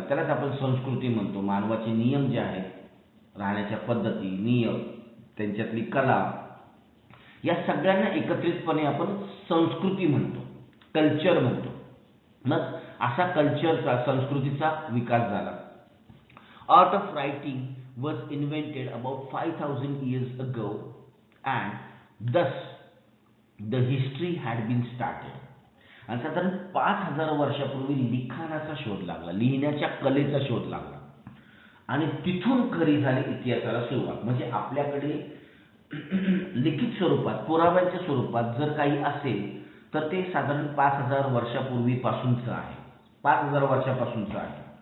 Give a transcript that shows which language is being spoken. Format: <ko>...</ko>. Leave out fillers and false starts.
<mr>त्यालाच आपण संस्कृती म्हणतो. मानवाचे नियम जे आहेत, राहण्याच्या पद्धती, नियम, त्यांच्यातली कला, या सगळ्यांना एकत्रितपणे आपण संस्कृती म्हणतो, कल्चर म्हणतो. मग असा कल्चरचा, संस्कृतीचा विकास झाला.</mr> <en>Art of writing was invented about 5,000 years ago and thus the history had been started.</en> <mr>आणि साधारण 5,000 वर्षापूर्वी लिखाणाचा शोध लागला, लिहिण्याच्या कलेचा शोध लागला, आणि तिथून खरी झाली इतिहासाला सुरुवात. म्हणजे आपल्याकडे लिखित स्वरूपात, पुराव्यांच्या स्वरूपात जर काही असेल तर ते साधारण 5,000 वर्षापूर्वीपासूनचं आहे, 5,000 वर्षापासूनचं आहे.</mr>